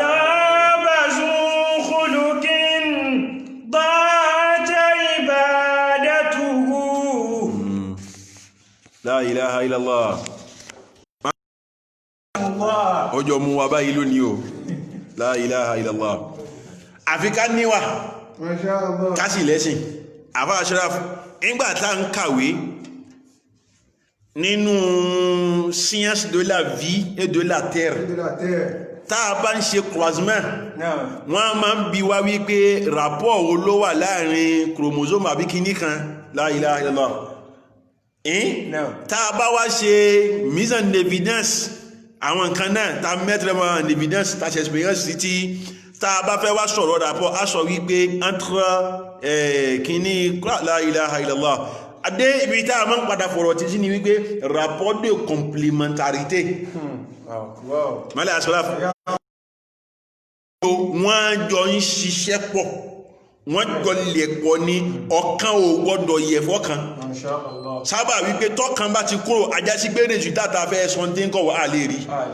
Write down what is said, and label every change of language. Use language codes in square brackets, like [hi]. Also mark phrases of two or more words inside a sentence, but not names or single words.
[ar] La ilaha illallah. [yo] Ọjọ́ mú wa báyìí lónìí o. [ar] La ilaha illallah. [yo] Àfikà níwà. Kásì lẹ́sìn. Àfá Ashraf, ìgbàtà ń kàwé nínú [fr] science de la vie et de la terre. [yo] Tá bá ń ṣe croisement. Wọ́n máa ń bi wá wípé rapport wo ló wà láàrin chromosome àbí kíní kan. [ar] La ilaha illallah. [yo] Tá bá wá ṣe [fr] mise en évidence [yo] àwọn nǹkan náà tá [fr] mettre en évidence [yo] tá ṣe expérience tí tá bá fẹ́ wá sọ̀rọ̀ rapport a sọ wípé entre kíní [ar] la ilaha illallah [yo] adé ibi tá máa ń padà fọ̀rọ̀ tí sí ni wípé [fr] rapport de complémentarité. [yo] Málẹ̀ Ashraf wọ́n jọ ń ṣiṣẹ́ pọ̀ wọ́n jọ lè pọ̀ ní ọ̀kan ò gbọ́dọ̀ yẹ fọ́kan sábà wípé tọ́kan bá ti kúrò ajásí pé rèsùtátà fẹ́ sọ́ndín kọ̀ wà lè rí